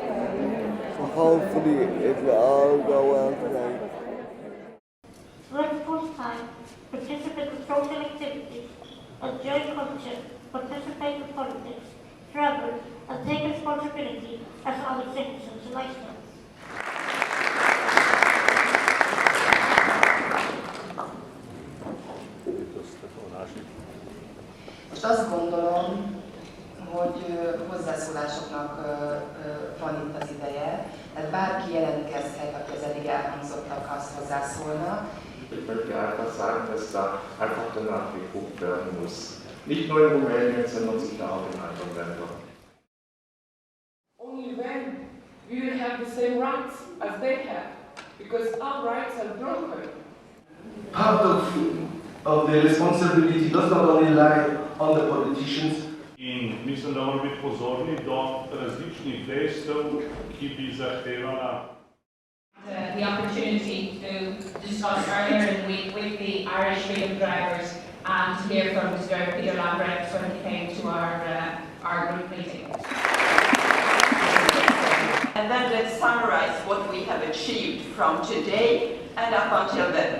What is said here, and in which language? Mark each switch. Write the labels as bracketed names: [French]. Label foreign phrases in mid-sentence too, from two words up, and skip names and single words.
[English] So hopefully it will all go well today. Work full-time, participate in social activities, enjoy culture, participate in politics, travel, and take responsibility as other citizens in Iceland. [Hungarian] Most azt gondolom, hogy hozzászólásoknak van itt az ideje, tehát bárki jelentkezhet, aki az eddig elhangzottakhoz hozzászólna. [German] Ich möchte einfach sagen, dass da einfach danach geguckt werden muss. Nicht nur in Rumänien, sondern sicher auch in anderen Ländern. [English] Only then we will have the same rights as they have, because our rights are broken. Part of the responsibility does not only lie on the politicians. [Slovenian] In mislim, da moramo biti pozorni do različnih dejstev, ki bi zahtevala [English] the opportunity to discuss earlier in the week with the Irish freedom drivers and to hear from Mr. Peter Lambrecht when he came to our group meeting. And then let's summarize what we have achieved from today and up until then.